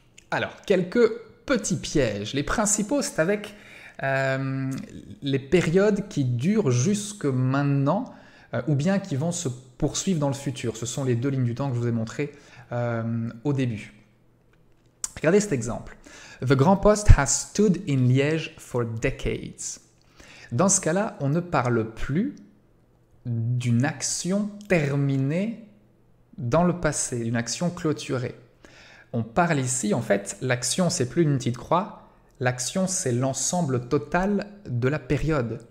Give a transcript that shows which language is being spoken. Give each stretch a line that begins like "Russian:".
French: Alors, quelques petits pièges. Les principaux, c'est avec les périodes qui durent jusque maintenant ou bien qui vont se poursuivre dans le futur. Ce sont les deux lignes du temps que je vous ai montrées au début. Regardez cet exemple.
English: The Grand Poste has stood in Liège for decades.
French: Dans ce cas-là, on ne parle plus d'une action terminée dans le passé, d'une action clôturée. On parle ici, en fait, l'action, c'est plus une petite croix, l'action, c'est l'ensemble total de la période.